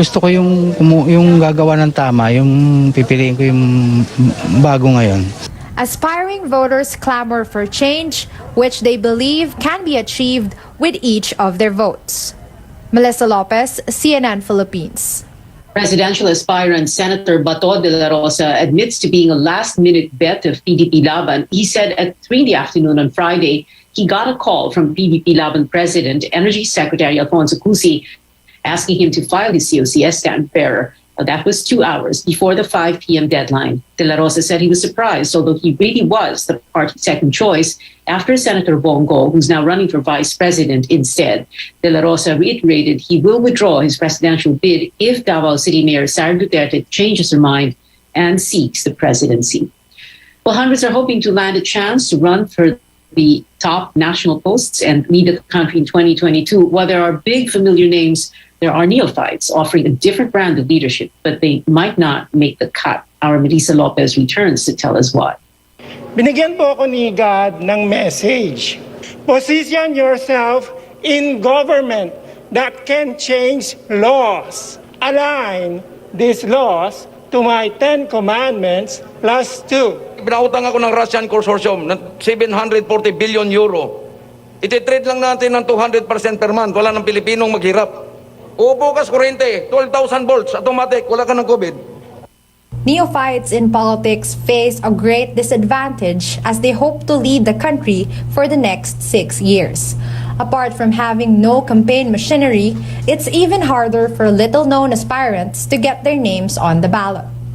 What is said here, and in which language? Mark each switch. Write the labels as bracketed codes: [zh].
[tl] Gusto ko yung gagawa ng tama, yung pipiliin ko yung bago ngayon. [en] Aspiring voters clamor for change, which they believe can be achieved with each of their votes. Melissa Lopez, CNN Philippines. Presidential aspirant Senator Bato de la Rosa admits to being a last-minute bet of PDP Laban. He said at 3 in the afternoon on Friday, he got a call from PDP Laban President, Energy Secretary Alfonso Cusi, asking him to file his COC as stand-bearer. That was 2 hours before the 5 p.m. deadline. De La Rosa said he was surprised, although he really was the party's second choice after Senator Bongo, who's now running for vice president instead. De La Rosa reiterated he will withdraw his presidential bid if Davao City Mayor Sara Duterte changes her mind and seeks the presidency. Well, hundreds are hoping to land a chance to run for the top national posts and lead the country in 2022. While there are big familiar names, there are neophytes offering a different brand of leadership, but they might not make the cut. Our Melissa Lopez returns to tell us why. [tl] Binigyan po ako ni God ng message. [en] Position yourself in government that can change laws. Align these laws to my 10 commandments plus 2. [tl] Pinautang ako ng Russian consortium ng 740 billion euro. Ititrade lang natin ng 200% per month. Wala ng Pilipinong maghirap. Bukas kuryente, 12,000 volts, automatic, wala ka ng COVID. [en] Neophytes in politics face a great disadvantage as they hope to lead the country for the next 6 years. Apart from having no campaign machinery, it's even harder for little-known aspirants to get their names on the ballot.